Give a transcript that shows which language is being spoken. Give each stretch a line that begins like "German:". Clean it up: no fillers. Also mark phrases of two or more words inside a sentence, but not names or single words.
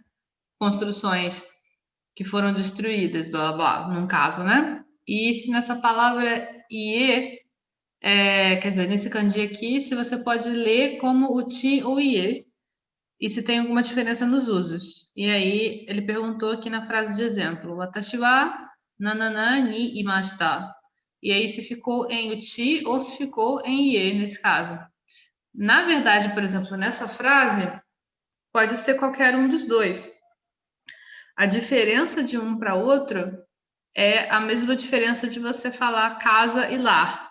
Portuguese: Construções que foram destruídas, blá blá blá, num caso, né? E se nessa palavra ie, quer dizer, nesse kanji aqui, se você pode ler como o ti ou ie, e se tem alguma diferença nos usos. E aí ele perguntou aqui na frase de exemplo:
Japanese: 私はなななにいました.
Portuguese: E aí se ficou em uchi ou se ficou em ie nesse caso. Na verdade, por exemplo, nessa frase, pode ser qualquer um dos dois. A diferença de um para outro é a mesma diferença de você falar casa e lar.